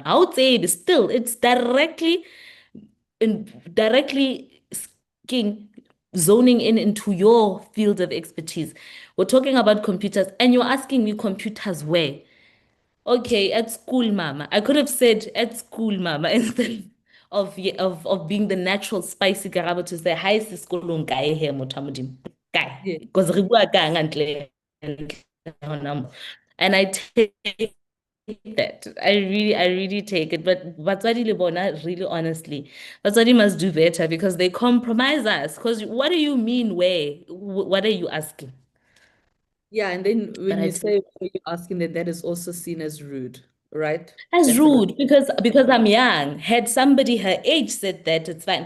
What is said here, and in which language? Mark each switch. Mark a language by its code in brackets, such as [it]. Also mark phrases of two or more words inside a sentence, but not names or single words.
[en] I would say it's directly zoning in into your field of expertise. We're talking about computers, and you're asking me computers where? Okay, at school, mama. I could have said at school, mama, instead of being the natural spicy Karabo to say, hi, sis, [st] kolong kae he motho a Modimo?" Kae? [en] Yeah. [st] Because re bua ka ntle ho number. [en] And I take that. I really take it. [st] But batswadi le bona, [en] really honestly, batswadi must do better because they compromise us. Because what do you mean where? What are you asking? Yeah, and then But when I you take say what you're asking, that is also seen as rude, right? That's That's a bit. rude because I'm young. Had somebody her age said that, it's fine.